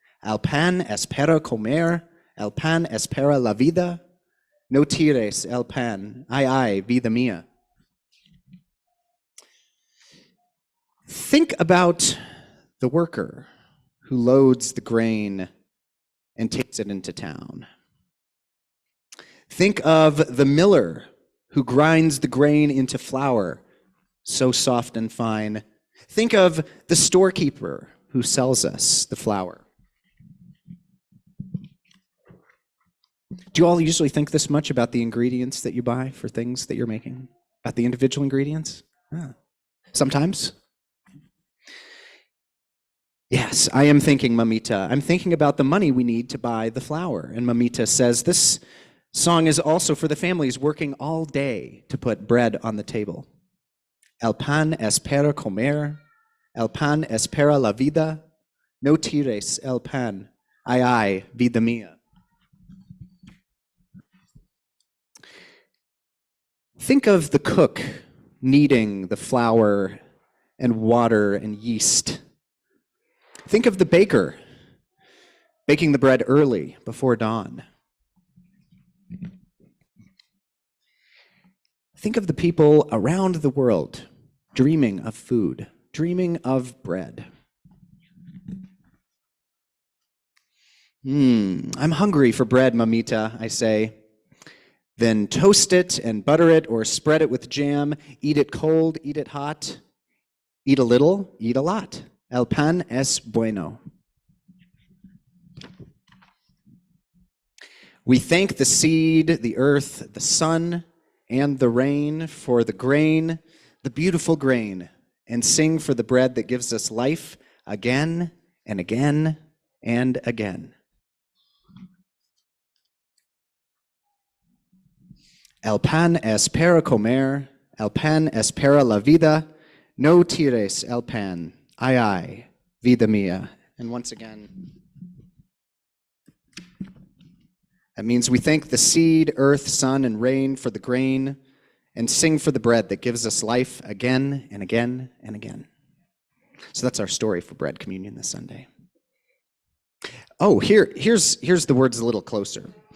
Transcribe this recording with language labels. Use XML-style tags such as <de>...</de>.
<es>El pan es para comer, el pan es para la vida, no tires el pan, ay, vida mía.</es> <en>Think about the worker who loads the grain and takes it into town. Think of the miller who grinds the grain into flour, so soft and fine. Think of the storekeeper who sells us the flour. Do you all usually think this much about the ingredients that you buy for things that you're making? About the individual ingredients? Sometimes? Yes, I am thinking, Mamita. I'm thinking about the money we need to buy the flour. And Mamita says this song is also for the families working all day to put bread on the table.</en> <es>El pan es para comer, el pan es para la vida, no tires el pan, ay, vida mía.</es> <en>Think of the cook kneading the flour and water and yeast. Think of the baker baking the bread early before dawn. Think of the people around the world dreaming of food, dreaming of bread. I'm hungry for bread, mamita, I say. Then toast it and butter it or spread it with jam. Eat it cold, eat it hot. Eat a little, eat a lot.</en> <es>El pan es bueno.</es> <en>We thank the seed, the earth, the sun, and the rain for the grain, the beautiful grain, and sing for the bread that gives us life again and again and again.</en> <es>El pan es para comer, el pan es para la vida, no tires el pan, ay, ay, vida mía.</es> <en>And once again, that means we thank the seed, earth, sun, and rain for the grain, and sing for the bread that gives us life again and again and again. So that's our story for bread communion this Sunday. Oh, here's the words a little closer.</en>